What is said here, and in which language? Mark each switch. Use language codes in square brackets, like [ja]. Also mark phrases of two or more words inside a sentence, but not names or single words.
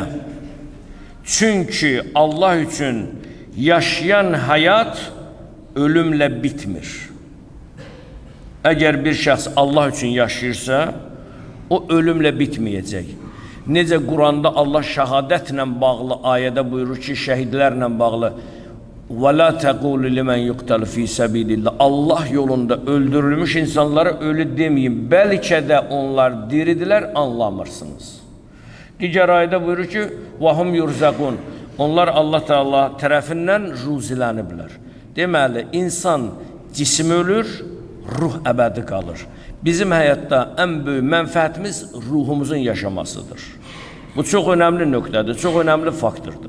[az] Çünki Allah üçün yaşayan həyat ölümlə bitmir. Əgər bir şəxs Allah üçün yaşayırsa, o ölümlə bitməyəcək. Necə Quranda Allah şəhadətlə bağlı ayədə buyurur ki, şəhidlərlə bağlı [ar] وَلَا تَقُولُ لِمَنْ يُقْتَلُ فِي سَبِيلِ اللّٰهِ [az] Allah yolunda öldürülmüş insanlara ölü demeyin. Bəlkə də onlar diridilər, anlamırsınız. Digər ayədə buyurur ki, [ar] وَهُمْ يُرْزَقُونَ [az] Onlar Allah Teala tərəfindən ruziləniblər. Deməli, insan cisim ölür, ruh əbədi qalır. Bizim həyatda ən böyük mənfəətimiz ruhumuzun yaşamasıdır. Bu çox önəmli nöqtədir, çox önəmli faktordur.